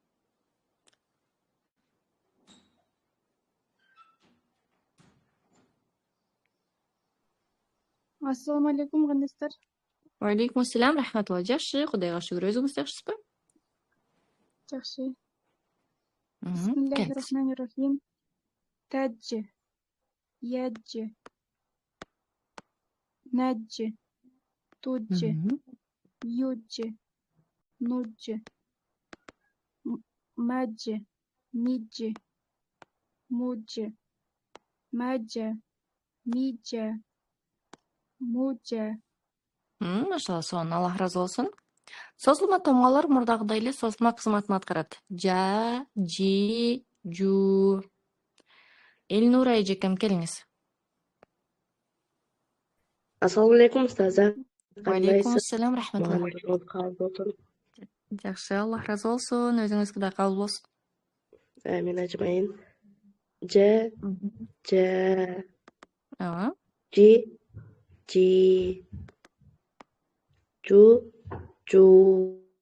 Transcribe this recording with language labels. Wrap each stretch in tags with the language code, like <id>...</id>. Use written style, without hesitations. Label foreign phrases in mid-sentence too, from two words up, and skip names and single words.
<ar>السلام عليكم, кандайсыздар? عليكم السلام، رحمة الله.</ar> <ky>Жакшы, Кудайга шүгүр. Өзүңүз жакшысызбы? Жакшы. Келиңиз.</ky> <ar>بسم الله الرحمن الرحيم. Таджи, яджи, наджи, туджи, юджи, нуджи, маджи, миджи, муджи, маджа, миджа, муджа.</ar> <ky>Машалла, сонун, Аллах разы болсун. Созулма тамгалар мурдагыдай эле созулма кызматын аткарат. Жа, жи, жу. Элнура эжекем, келиңиз.</ky> <ar>السلام عليكم، أستاذة. عليكم السلام, рахматулла.</ar> <ky>Кабыл болсун. Жакшы, Аллах разы болсун. Өзүңүзгө да кабыл болсун.</ky> <ar>آمين أجمعين. Жа, жа.</ar> <ky>Ага. Жи, жи. Жу, жу.</ky>